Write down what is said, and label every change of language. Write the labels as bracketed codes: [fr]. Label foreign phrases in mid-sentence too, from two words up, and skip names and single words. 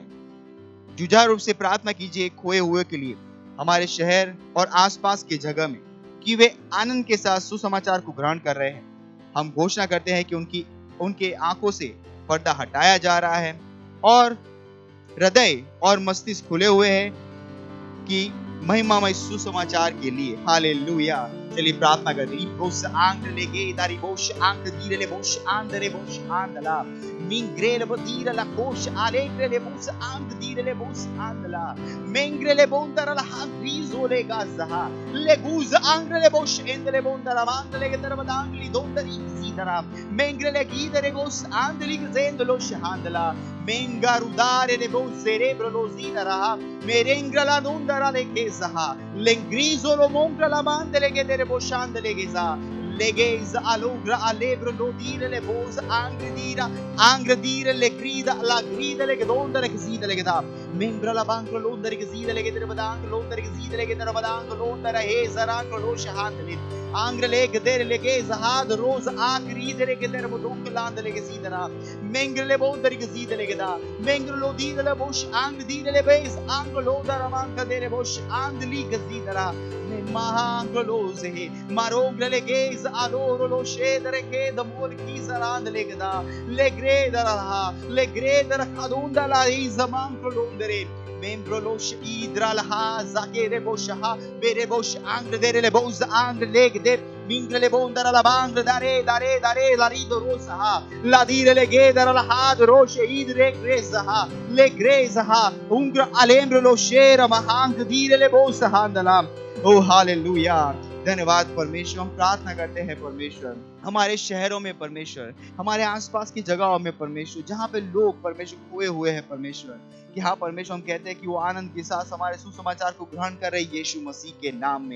[hi] जुझारू रूप से प्रार्थना कीजिए खोए हुए के लिए हमारे शहर और आसपास के जगह में, कि वे आनंद के साथ सुसमाचार को ग्रहण कर रहे हैं। हम घोषणा करते हैं कि उनके आंखों से पर्दा हटाया जा रहा है और हृदय और मस्तिष्क खुले हुए हैं कि महिमामय सुसमाचार के लिए। हालेलुया। चलिए प्रार्थना करते हैं। बोस आंग लेगे दारी बोश आंग दीरे ले बोश आंदरे बोश आंदला मिंग्रेल बदीर ला कोश आलेग्रे ले बोस आंग दीरे ले बोस आंदला मेंग्रे ले बोंदर ला हाग्रीजो ले गाज़हा ले गुज आंग ले बोश एंदले बोंदर मांग ले तर बदांगली दोंदरी सीदरा मेंग्रे ले गीदरे गोस आंदली गेंदलो शहांदला mengarudare le bo cerebro lo zidara merengra la nondara le gezaha lengrizo lo mongra la mande le gedere boshande le geza legeza alugra alebro lo dire le bosa angre dire le grida la grida le gedonda le gzida le geda membra la bankro londare gzida le gedere badang londare gzida le gedere badang londare he zarang lo shahande angre le gedere le geza had rosa agride le gedere bodong lande le gzida mengre le bondare gzida le geda mengre lo dire le bosh angre dire le bes angre lo dara manka dere bosh andli gzida Mahangolose, Marogre le gaze, adoro lo scedere che da morchi saranno le gada, le greda cadunda la isa manco l'ondere, membro lo idra la haza che le bosha, bere bosh angre dere le bos angre legde, mingre le bondara la bangre dare la rido rosa, la dire le gedara la had roche idre greza, le greza, ungra alembro lo scera mahang dire le bosa handala. ओ हालेलुया। धन्यवाद परमेश्वर। हम प्रार्थना करते हैं परमेश्वर हमारे शहरों में, परमेश्वर हमारे आसपास की जगहों में, परमेश्वर जहाँ पे लोग परमेश्वर खोए हुए हैं परमेश्वर, कि हाँ परमेश्वर हम कहते हैं कि वो आनंद के साथ हमारे सुसमाचार को ग्रहण कर रहे यीशु मसीह के नाम में।